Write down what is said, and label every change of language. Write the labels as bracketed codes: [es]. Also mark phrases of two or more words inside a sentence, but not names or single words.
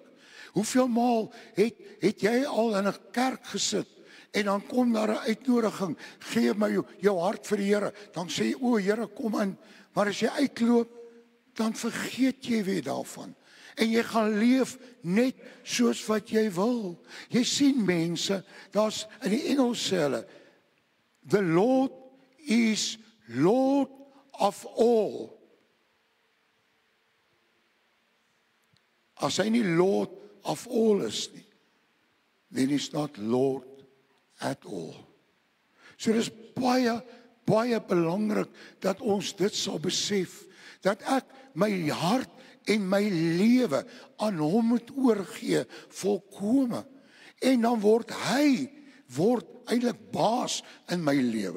[af] Hoeveel maal het jy al in 'n kerk gesit en dan kom daar 'n uitnodiging, gee my jou hart vir die Here, dan sê jy, o Here, kom in, maar as jy uitloop, dan vergeet jy weer daarvan. En jy gaan leef net soos wat jy wil. Jy sien mense, daar's in die Engels sê hulle, [en] the Lord is Lord of all. [af] As hy nie [en] Lord of all [af] is nie, [en] then he's not Lord at all. [af] So dis baie, baie belangrik dat ons dit sal besef, dat ek my hart en my lewe aan hom moet oorgee, volkome. En dan word hy eintlik baas in my lewe.